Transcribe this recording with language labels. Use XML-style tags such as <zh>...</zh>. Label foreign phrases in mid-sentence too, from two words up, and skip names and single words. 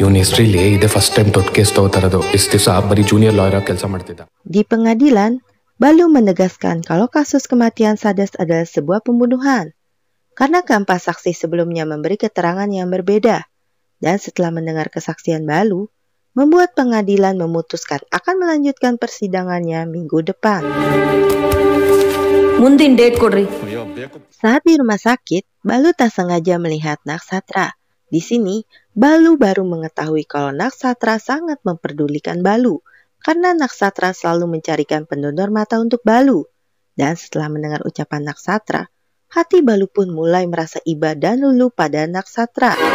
<id>Di pengadilan, Balu menegaskan kalau kasus kematian Sadas adalah sebuah pembunuhan, karena keempat saksi sebelumnya memberi keterangan yang berbeda. Dan setelah mendengar kesaksian Balu, membuat pengadilan memutuskan akan melanjutkan persidangannya minggu depan.</id> <kn>ಮುಂದಿನ ಡೇಟ್ ಕೊಡ್ರಿ.</kn> <id>Saat di rumah sakit, Balu tak sengaja melihat Naksatra. Di sini, Balu baru mengetahui kalau Naksatra sangat memperdulikan Balu, karena Naksatra selalu mencarikan pendonor mata untuk Balu. Dan setelah mendengar ucapan Naksatra, hati Balu pun mulai merasa iba dan luluh pada Naksatra.</id>